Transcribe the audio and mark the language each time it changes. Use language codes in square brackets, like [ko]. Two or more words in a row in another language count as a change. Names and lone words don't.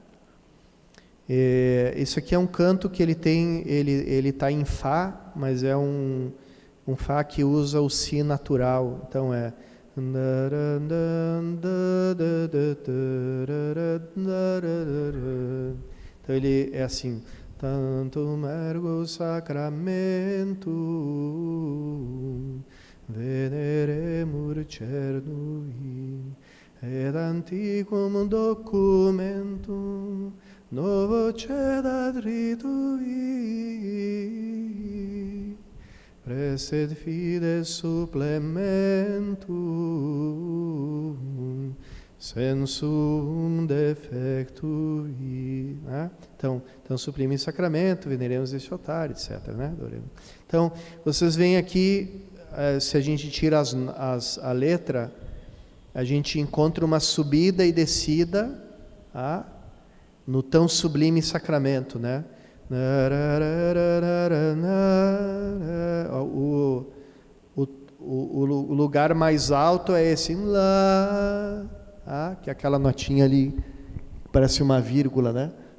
[pt] Isso aqui é um canto que ele está em Fá, mas é um Fá que usa o Si natural. Então então ele é assim, [la] tantum ergo sacramentum veneremur cernui ed antiquum documentum novo cedat ritui, praestet fides supplementum sensum defectui. [pt] Né? Então, sublime sacramento, veneremos este altar, etc. Né? Então, vocês veem aqui, se a gente tira a letra, a gente encontra uma subida e descida no tão sublime sacramento, né? O lugar mais alto é esse Lá, que é aquela notinha ali, parece uma vírgula, né?